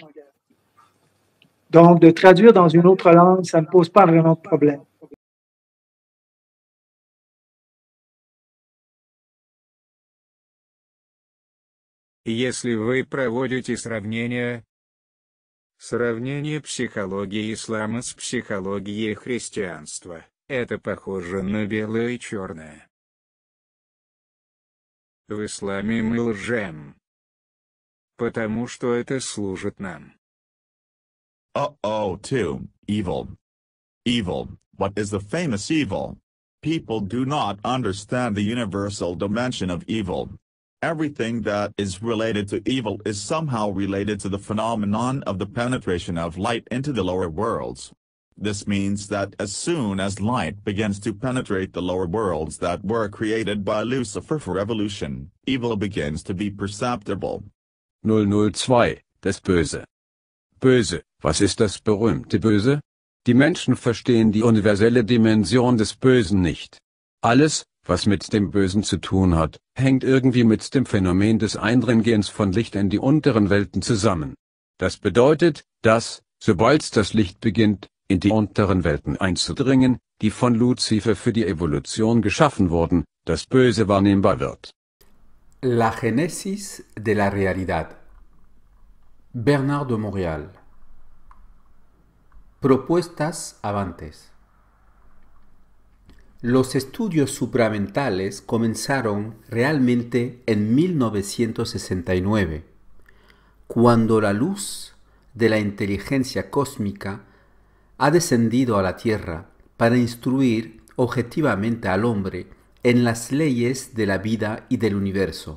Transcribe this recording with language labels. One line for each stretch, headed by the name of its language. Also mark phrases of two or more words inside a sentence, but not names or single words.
French: Donc, de traduire dans une autre langue, ça ne pose pas vraiment de problème.
Russian: Если вы проводите сравнение психологии ислама с психологией христианства, это похоже на белое и черное. В исламе мы лжем, потому что это служит нам.
English: Too, evil. Evil, what is the famous evil? People do not understand the universal dimension of evil. Everything that is related to evil is somehow related to the phenomenon of the penetration of light into the lower worlds. This means that as soon as light begins to penetrate the lower worlds that were created by Lucifer for evolution, evil begins to be perceptible. 002,
German: das Böse. Böse, was ist das berühmte Böse? Die Menschen verstehen die universelle Dimension des Bösen nicht. Alles, was mit dem Bösen zu tun hat, hängt irgendwie mit dem Phänomen des Eindringens von Licht in die unteren Welten zusammen. Das bedeutet, dass, sobald das Licht beginnt, in die unteren Welten einzudringen, die von Lucifer für die Evolution geschaffen wurden, das Böse wahrnehmbar wird.
Spanish: La génesis de la realidad. Bernard de Montréal. Propuestas avantes. Los estudios supramentales comenzaron realmente en 1969, cuando la luz de la inteligencia cósmica ha descendido a la Tierra para instruir objetivamente al hombre en las leyes de la vida y del universo.